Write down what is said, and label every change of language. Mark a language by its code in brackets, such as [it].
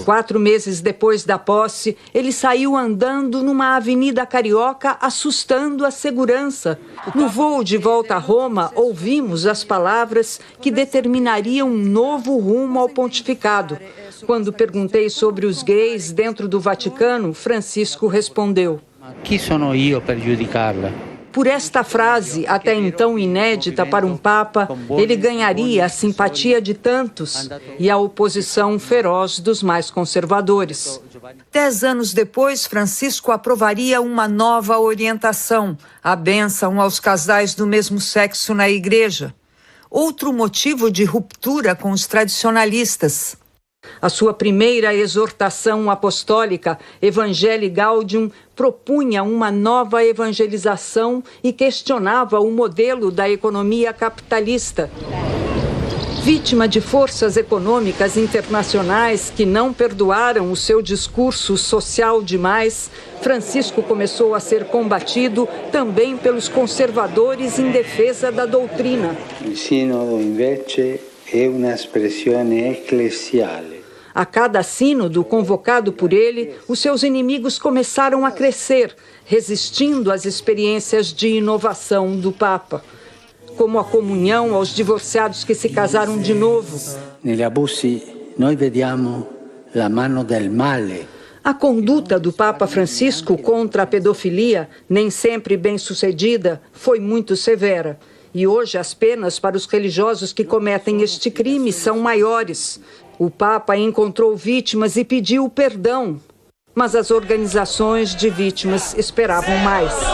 [pt] 4 meses depois da posse, ele saiu andando numa avenida carioca, assustando a segurança. No voo de volta a Roma, ouvimos as palavras que determinariam um novo rumo ao pontificado. Quando perguntei sobre os gays dentro do Vaticano, Francisco respondeu: [it] Chi sono io per giudicarla? [pt] Por esta frase, até então inédita para um papa, ele ganharia a simpatia de tantos e a oposição feroz dos mais conservadores. 10 anos depois, Francisco aprovaria uma nova orientação, a bênção aos casais do mesmo sexo na igreja. Outro motivo de ruptura com os tradicionalistas. A sua primeira exortação apostólica, Evangelii Gaudium, propunha uma nova evangelização e questionava o modelo da economia capitalista. Vítima de forças econômicas internacionais que não perdoaram o seu discurso social demais, Francisco começou a ser combatido também pelos conservadores em defesa da doutrina. [it] Il sinodo, invece, è una espressione ecclesiale. [pt] A cada sínodo convocado por ele, os seus inimigos começaram a crescer, resistindo às experiências de inovação do Papa, como a comunhão aos divorciados que se casaram de novo. [it] Negli abusi noi vediamo la mano del male. [pt] A conduta do Papa Francisco contra a pedofilia, nem sempre bem-sucedida, foi muito severa. E hoje as penas para os religiosos que cometem este crime são maiores. O Papa encontrou vítimas e pediu perdão, mas as organizações de vítimas esperavam mais.